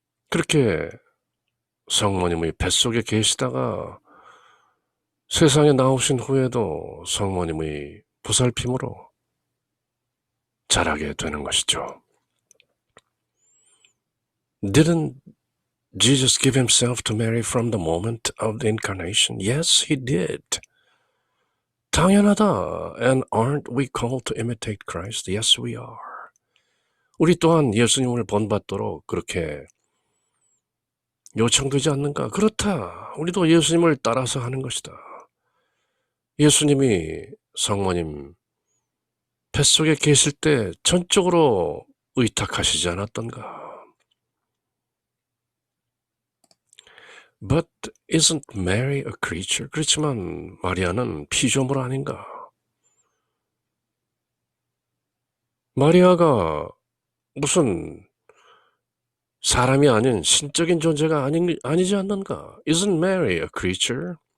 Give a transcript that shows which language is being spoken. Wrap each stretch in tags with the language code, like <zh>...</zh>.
<ko>그렇게 성모님의 뱃속에 계시다가 세상에 나오신 후에도 성모님의 보살핌으로 자라게 되는 것이죠.</ko> <en>Didn't Jesus give himself to Mary from the moment of the incarnation? Yes, he did.</en> <ko>당연하다.</ko> <en>And aren't we called to imitate Christ? Yes, we are.</en> <ko>우리 또한 예수님을 본받도록 그렇게 요청되지 않는가? 그렇다. 우리도 예수님을 따라서 하는 것이다. 예수님이 성모님 뱃속에 계실 때 전적으로 의탁하시지 않았던가?</ko> <en>But isn't Mary a creature?</en> <ko>그렇지만 마리아는 피조물 아닌가? 마리아가 무슨 사람이 아닌 신적인 존재가 아니지 않는가?</ko> <en>Isn't Mary a creature?</en>